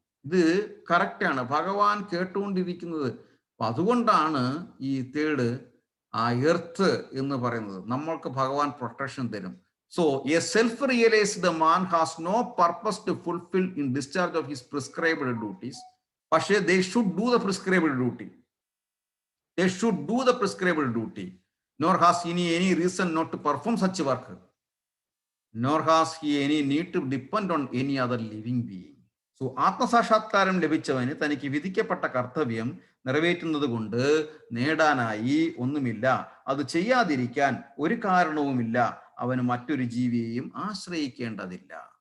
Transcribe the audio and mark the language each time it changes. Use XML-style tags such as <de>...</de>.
<ml>ഇത് കറക്റ്റാണ്. ഭഗവാൻ കേട്ടുകൊണ്ടിരിക്കുന്നത്. അപ്പൊ അതുകൊണ്ടാണ് ഈ തേർഡ് ആ എർത്ത് എന്ന് പറയുന്നത്. നമ്മൾക്ക് ഭഗവാൻ പ്രൊട്ടക്ഷൻ തരും.</ml> <en>So a self realised man has no purpose to fulfil in discharge of his prescribed duties. പക്ഷേ they should do the prescribed duty. They should do the prescribed duty, nor has he any reason not to perform such work, nor has he any need to depend on any other living being.</en> <ml>So, ആത്മസാക്ഷാത്കാരം ലഭിച്ചവന് തനിക്ക് വിധിക്കപ്പെട്ട കർത്തവ്യം നിറവേറ്റുന്നത് കൊണ്ട് നേടാനായി ഒന്നുമില്ല. അത് ചെയ്യാതിരിക്കാൻ ഒരു കാരണവുമില്ല. അവന് മറ്റൊരു ജീവിയെയും ആശ്രയിക്കേണ്ടതില്ല.</ml>